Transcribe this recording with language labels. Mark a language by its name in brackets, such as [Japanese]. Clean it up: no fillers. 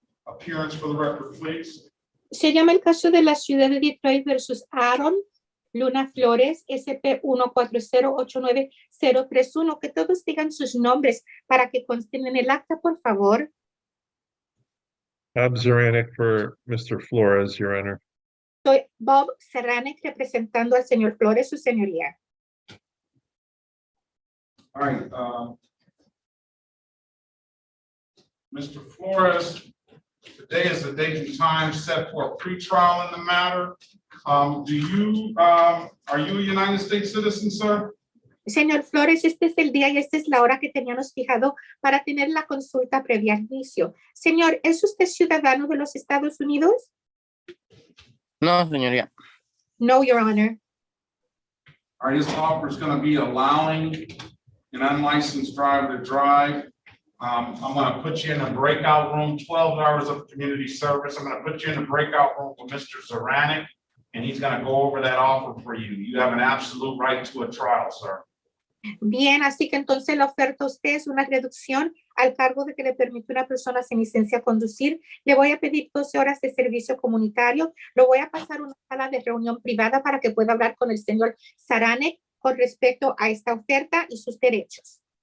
[English] Appearance for the record, please. [Spanish] Se llama el caso de la ciudad de Detroit versus Aaron Luna Flores, SP 1408931. Que todos digan sus nombres para que consten en el acta, por favor. [English] Bob Zaranick for Mr. Flores, Your Honor. [Spanish] Soy Bob Serranic representando al señor Flores, su señoría. [English] All right. Mr. Flores, today is the date and time set for a pretrial in the matter. Are you a United States citizen, sir? [Spanish] Señor Flores, este es el día y esta es la hora que teníamos fijado para tener la consulta previa al juicio. Señor, ¿es usted ciudadano de los Estados Unidos? No, señoría. [English] No, Your Honor. All right, this offer is going to be allowing an unlicensed driver to drive. I'm going to put you in a breakout room, 12 hours of community service. I'm going to put you in a breakout room with Mr. Zaranick, and he's going to go over that offer for you. You have an absolute right to a trial, sir. [Spanish] Bien, así que entonces la oferta a usted es una reducción al cargo de que le permite a una persona sin licencia a conducir. Le voy a pedir 12 horas de servicio comunitario. Lo voy a pasar a una sala de reunión privada para que pueda hablar con el señor Zaranick con respecto a esta oferta y sus derechos.